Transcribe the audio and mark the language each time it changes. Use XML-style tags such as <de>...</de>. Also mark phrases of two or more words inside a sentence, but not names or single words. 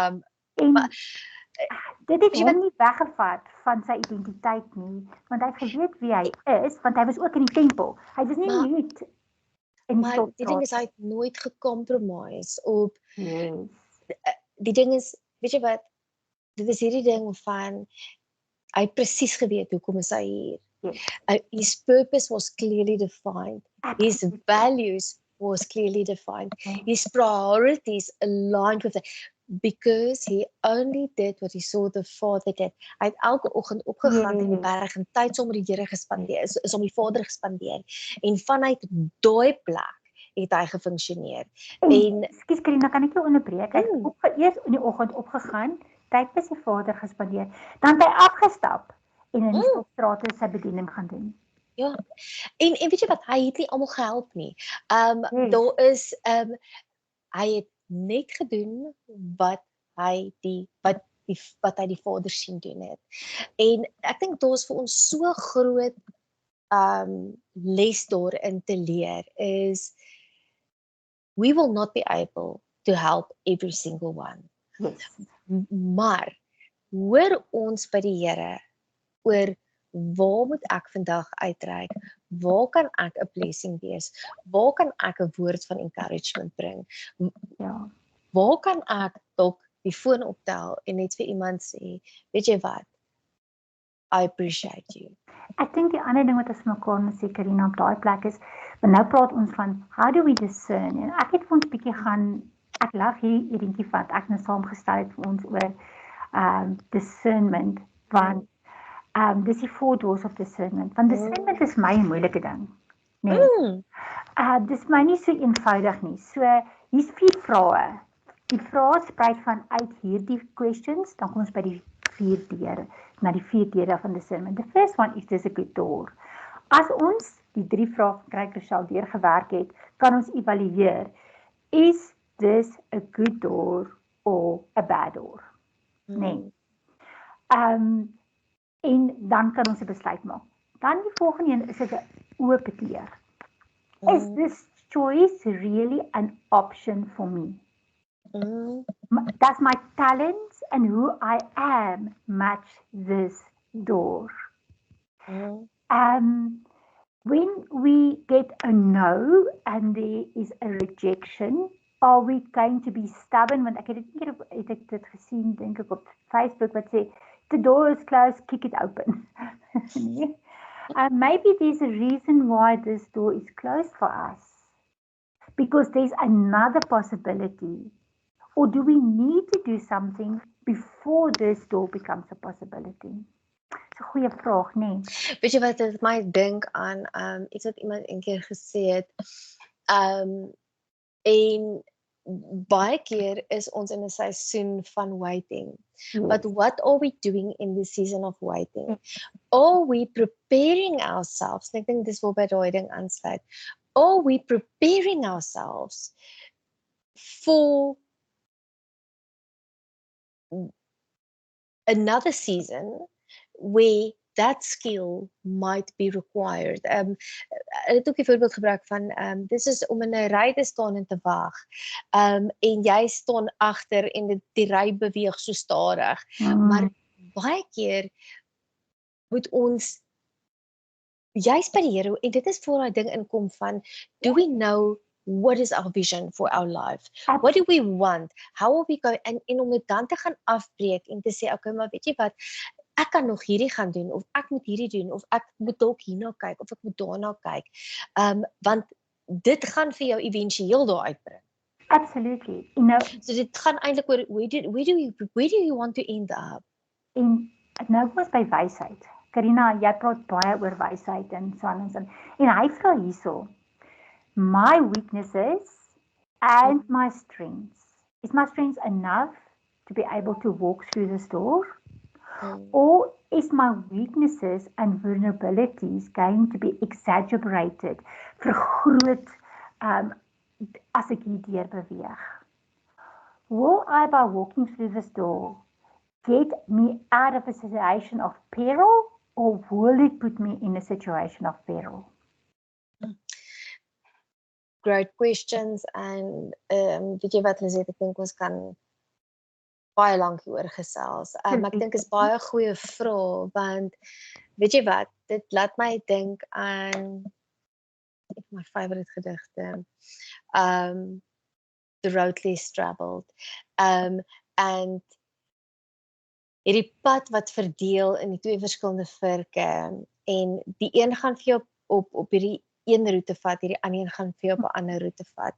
<af>Dit het hom nie weggevat van sy identiteit nie, want hy het geweet wie hy is, want hy was ook in die tempel. Hy was nie net in die stofstrate. Die ding is, hy het nooit gecompromise op,</af> <en>Yes.</en> <af>Die ding is, weet jy wat, dit is hierdie ding van, hy het presies geweet hoekom is hy hier.</af> <en>Yes. His purpose was clearly defined. His values was clearly defined. His priorities aligned with it. Because he only did what he saw the Father did.</en> <af>Hy het elke oggend opgegaan in die berg en tyd saam met die Here gespandeer, is om die Vader gespandeer. En vanuit daai plek het hy gefunksioneer. En Ekskuus Karina, kan ek jou onderbreek? Hy het eers in die oggend opgegaan, tyd by sy Vader gespandeer, dan het hy afgestap en in die stofstrate sy bediening gaan doen. Ja. En weet jy wat, hy het nie almal gehelp nie. Daar is hy het net gedoen wat hy die Vader sien doen het. En ek dink daar is vir ons so groot les daarin te leer is</af> <en>we will not be able to help every single one. Yes.</en> <af>Maar hoor ons by die Here oor waar moet ek vandag uitreik? Waar kan ek 'n blessing wees? Waar kan ek 'n woord van encouragement bring? Ja. Waar kan ek dalk die foon optel en net vir iemand sê, weet jy wat?</af> <en>I appreciate you.</en> <af>Ek dink die ander ding wat ons mekaar moet sê Karina op daai plek is, want nou praat ons van</af> <en>how do we discern?</en> <af>En ek het vir ons bietjie gaan, ek lag hierdie edentjie wat ek nou saamgestel het vir ons oor discernment, want dis die</af> <en>4 doors of discernment.</en> <af>Want discernment is my 'n moeilike ding. Nee. Dis my nie so eenvoudig nie. So hier's 4 vrae. Die vrae sprei van uit hierdie questions, dan kom ons by die 4 deure, na die 4 deure van discernment.</af> <en>The first one is this a good door.</en> <af>As ons die 3 vrae van Krykersel deurgewerk het, kan ons evalueer,</af> <en>is this a good door or a bad door?</en> <af>Nee. En dan kan ons 'n besluit maak. Dan die volgende een is 'n oop deur.</af> <en>Is this choice really an option for me? Does my talents and who I am match this door? When we get a no and there is a rejection, are we going to be stubborn?</en> <af>Want ek het dit gesien, dink ek op Facebook wat sê,</af> <en>the door is closed, kick it open. Maybe there's a reason why this door is closed for us. Because there's another possibility. Or do we need to do something before this door becomes a possibility?</en> <af>Dis 'n goeie vraag, nee. Weet jy wat dit my dink aan iets wat iemand eendag gesê het. En baie keer is ons in 'n seisoen van waiting.</af> <en>But what are we doing in the season of waiting? Are we preparing ourselves?</en> <af>Ek dink dis waar by daai ding aansluit.</af> <en>Are we preparing ourselves for another season where that skill might be required.</en> <af>Hulle het ook die voorbeeld gebruik van dis is om in 'n ry te staan en te wag. En jy staan agter en die ry beweeg so stadig. Maar baie keer moet ons juist by die Here, en dit is voor daai ding inkom van,</af> <en>do we know what is our vision for our life? What do we want? How are we going?</en> <af>En om dit dan te gaan afbreek en te sê, okay, maar weet jy wat, ek kan nog hierdie gaan doen, of ek moet hierdie doen, of ek moet dalk hierna kyk, of ek moet daarna kyk. Want dit gaan vir jou éventueel daar uitbring.</af> <en>Absolutely.</en> <af>So dit gaan eintlik oor</af> <en>where do you want to end up?</en> <af>En nou was by wysheid. Karina, jy praat baie oor wysheid en so aan. En hy vra hierso,</af> <en>my weaknesses and my strengths. Is my strengths enough to be able to walk through this door? Or is my weaknesses and vulnerabilities going to be exaggerated,</en> <af>vergroot as ek hierdeur beweeg?</af> <en>Will I, by walking through this door, get me out of a situation of peril, or will it put me in a situation of peril? Great questions, and</en> <af>weet jy wat Liz het, ek dink ons kan baie lank hieroor gesels. Maar ek dink is baie goeie vrae, want weet jy wat, dit laat my dink aan my favorite gedigte, The Road Less Traveled, and hierdie pad wat verdeel in die twee verskillende virke, en die een gaan vir jou op hierdie een roete vat, hierdie ander een gaan vir jou op 'n ander roete vat.</af>